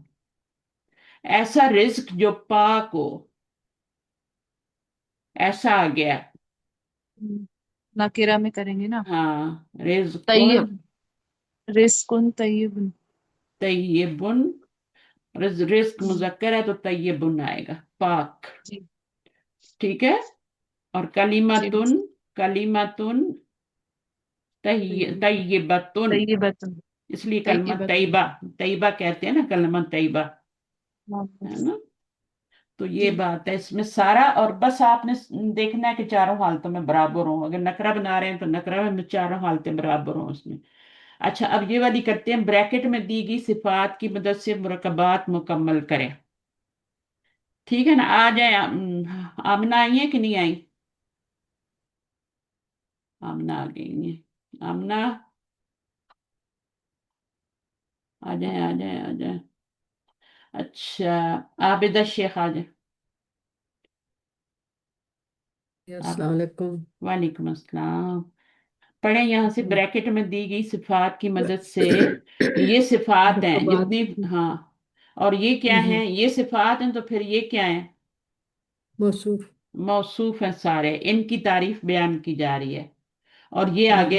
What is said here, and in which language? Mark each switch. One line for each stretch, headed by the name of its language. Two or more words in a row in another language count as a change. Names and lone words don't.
Urdu: ایسا رزق جو پاک ہو، ایسا آ گیا. نکرہ میں کریں گے نا. हाँ, रिज्कुन
Arabic: طيب رزقٌ طيبٌ.
Urdu: तय्यबुन, رزق مذکر ہے تو طیبن آئے گا، پاک. जी, ٹھیک ہے۔ اور जी,
Arabic: كليمةٌ، كليمةٌ طيبةٌ,
Urdu: तय्यबतुन اس لیے کلمہ तय्यबतुन। طیبہ، طیبہ کہتے ہیں نا، کلمہ طیبہ، ہے मोहम्मद। نا۔ تو یہ जी, بات ہے اس میں سارا، اور بس آپ نے دیکھنا ہے کہ چاروں حالتوں میں برابر ہو، اگر نکرہ بنا رہے ہیں تو نکرہ میں چاروں حالتیں برابر ہو اس میں. اچھا، اب یہ والی کرتے ہیں، بریکٹ میں دی گئی صفات کی مدد سے مرکبات مکمل کریں. ٹھیک ہے نا، آ جائے۔ آمنہ آئی ہے کہ نہیں آئی? آمنہ آ گئی ہے. آمنہ، آ جائے آ جائے آ جائے. اچھا، عابدہ شیخ آ جائے. आप,
Arabic: السلام عليكم. وعليكم السلام.
Urdu: پڑھیں یہاں سے، بریکٹ میں دی گئی صفات کی مدد سے، یہ صفات ہیں मुरकबात। جتنی۔ ہاں، اور یہ کیا हम्म, ہیں، یہ صفات ہیں، تو پھر یہ کیا ہے, मौसूफ। موصوف ہیں سارے، ان کی تعریف بیان کی جا رہی ہے، اور یہ آگے